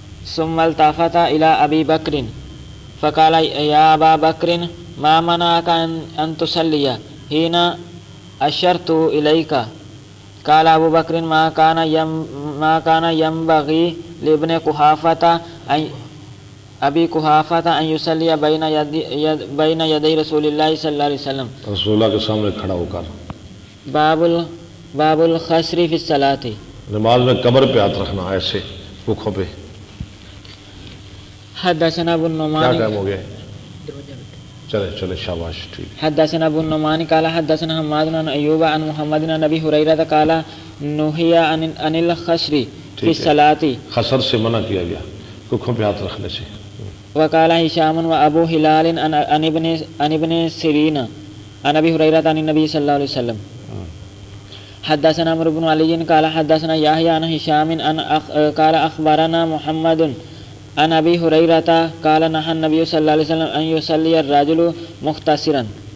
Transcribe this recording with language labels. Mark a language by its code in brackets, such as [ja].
[ar] ثم التفت إلى أبي بكر فقال يا أبا بكر ما منعك أن تصلي حين أشرت إليك؟ قال أبو بكر ما كان ينبغي لابن قحافة أبي قحافة أن يصلي بين يدي رسول الله صلى الله عليه وسلم. [ur] رسول اللہ کے سامنے کھڑا ہو کر [ar] باب الخسر في الصلاة. [ur] نماز میں کمر پہ ہاتھ رکھنا ایسے رکھوں پہ. [ar] حدثنا ابو [ur] کیا [ar] النعمان [ur] ٹائم ہو گیا؟ چلے شاباش، ٹھیک. [ar] حدثنا ابو النعمان قال حدثنا حماد عن أيوب عن محمد عن أبي هريرة قال نهي عن الخسر في الصلاة. [ur] خسر سے منع کیا گیا رکھوں پہ ہاتھ رکھنے سے. [ar] وقال هشام وأبو هلال عن ابن سيرين عن أبي هريرة عن النبي صلى الله عليه وسلم. حدثنا عمرو بن علي قال حدثنا يحيى عن هشام قال أخبرنا محمد عن أبي هريرة قال نهى النبي صلى الله عليه وسلم أن يصلي الرجل مختصرا.